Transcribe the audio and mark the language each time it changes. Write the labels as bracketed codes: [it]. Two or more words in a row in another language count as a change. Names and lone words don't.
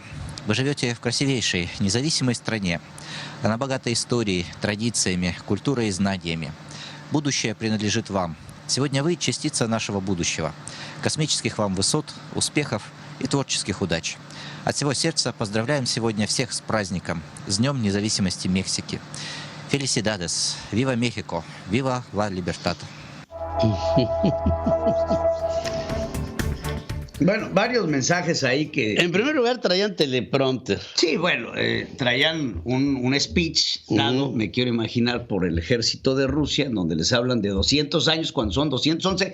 [ru] Вы живете в красивейшей, независимой стране. Она богата историей, традициями, культурой и знаниями. Будущее принадлежит вам. Сегодня вы – частица нашего будущего. Космических вам высот, успехов и творческих удач. От всего сердца поздравляем сегодня всех с праздником, с Днем независимости Мексики. [es] Felicidades, viva México, viva la libertad. Bueno, varios mensajes ahí que... En primer lugar traían teleprompter. Sí, bueno, traían un speech dado, me quiero imaginar, por el ejército de Rusia, en donde les hablan de 200 años cuando son 211.